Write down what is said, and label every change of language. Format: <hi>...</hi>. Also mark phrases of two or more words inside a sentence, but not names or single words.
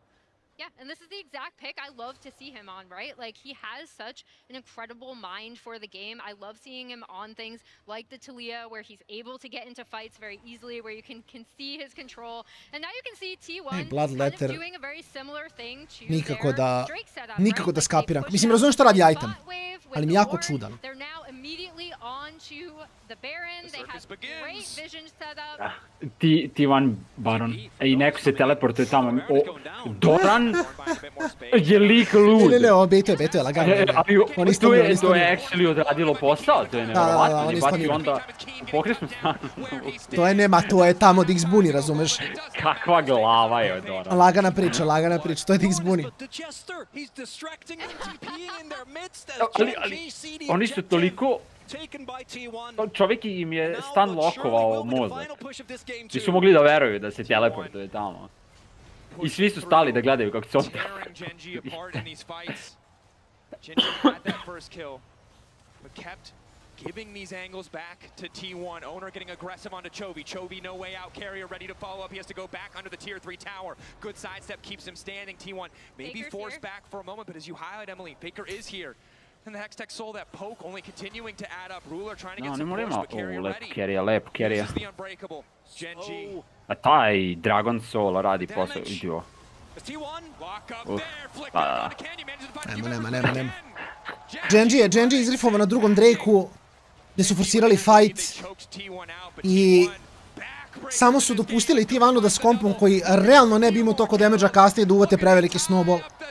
<en>Yeah, and this is the exact pick I love to see him on, right? Like, he has such an incredible mind for the game. I love seeing him on things like the Taliyah, where he's able to get into fights very easily, where you can see his control. And now you can see T1 kind of doing a very similar thing to their Drake setup,</en> <sr>nikako da skapiram. Mislim, razumijem što radi item, ali mi jako čudan.</sr> <en>They're now immediately on to the Baron. They have great vision setup. T1 Baron.</en> <sr>I neko se teleportuje tamo. Doran je lik lud. Ne, beto je, lagano. To je actually odradilo posao, to je nevjerovatno. Baci onda pokresnu stranu. To je tamo da ih zbuni, razumeš? Kakva glava je od Doran. Lagana priča, to je da ih zbuni. Ali oni su toliko... Čovjek im je stan lokovao mozak. Nisu mogli da veruju da se teleportuje tamo. I svi su stali da gledaju kako se on</sr> <en>giving these angles back to T1. Owner getting aggressive onto Chovy. Chovy no way out. Carrier ready to follow up. He has to go back under the tier 3 tower. Good sidestep keeps him standing. T1 maybe forced back for a moment, but as you highlight, Emily, Faker is here. And the Hextech sold that poke, only continuing to add up. Ruler trying to get some push, but Carrier ready.</en> <sr>Lep Carrier.</sr> <en>This is the unbreakable. GENG.</en> <sr>A taj Dragon Soul radi posao, idio. Nema. GENG je izrifovao na drugom Drakeu, gdje su forsirali fight i samo su dopustili T1 da s kompom koji realno ne bi imao toliko damage-a kasnije da uvate preveliki snowball.</sr>